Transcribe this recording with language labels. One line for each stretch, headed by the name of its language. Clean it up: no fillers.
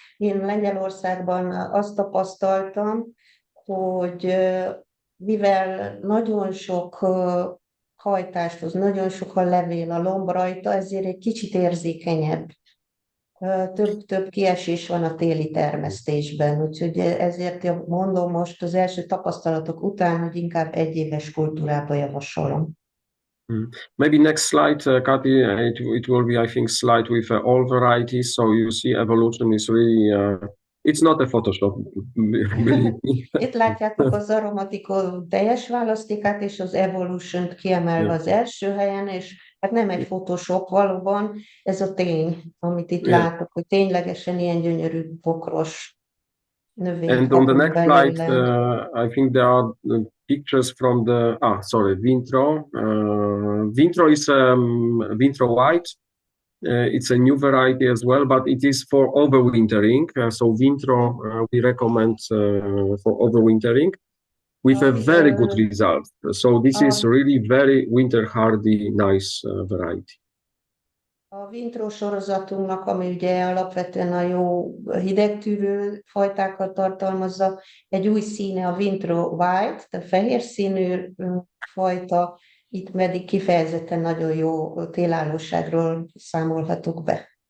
Hungarian: Én Lengyelországban azt tapasztaltam, hogy mivel nagyon sok hajtást hoz, nagyon sok a levél, a lomb rajta, ezért egy kicsit érzékenyebb. Több kiesés van a téli termesztésben, úgyhogy ezért mondom most az első tapasztalatok után, hogy inkább egyéves kultúrába javasolom.
English: Maybe next slide, Kati, it will be, I think, slide with all varieties. So you see evolution is really, it's not a Photoshop, believe me.
Hungarian: Itt látjátok az aromatikol teljes választékát, és az evolution-t kiemelve az első helyen, és hát nem egy Photoshop, valóban ez a tény, amit itt látok, hogy ténylegesen ilyen gyönyörű bokros növény.
English: And on the next slide, I think there are pictures from the, Vintro. Vintro is Vintro White. It's a new variety as well, but it is for overwintering. So Vintro we recommend for overwintering with a very good result. So this is really very winter hardy, nice variety.
Hungarian: A Vintro sorozatunknak, ami ugye alapvetően a jó hidegtűrő fajtákat tartalmazza, egy új színe a Vintro White, tehát fehér színű fajta, itt pedig kifejezetten nagyon jó télállóságról számolhatunk be.